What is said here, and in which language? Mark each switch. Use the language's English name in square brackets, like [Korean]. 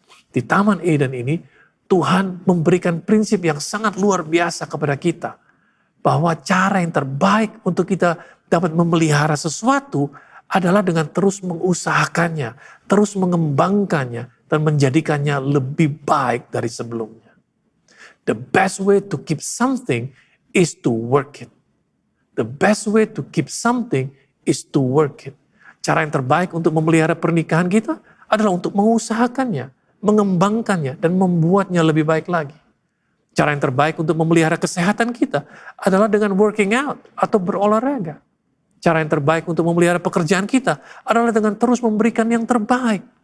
[Indonesian] Di Taman Eden ini, Tuhan memberikan prinsip yang sangat luar biasa kepada kita. Bahwa cara yang terbaik untuk kita dapat memelihara sesuatu adalah dengan terus mengusahakannya, terus mengembangkannya, dan menjadikannya lebih baik dari sebelumnya. [English] The best way to keep something is to work it. The best way to keep something is to work it. [Indonesian] Cara yang terbaik untuk memelihara pernikahan kita adalah untuk mengusahakannya, mengembangkannya, dan membuatnya lebih baik lagi. Cara yang terbaik untuk memelihara kesehatan kita adalah dengan [English] working out [Indonesian] atau berolahraga. Cara yang terbaik untuk memelihara pekerjaan kita adalah dengan terus memberikan yang terbaik.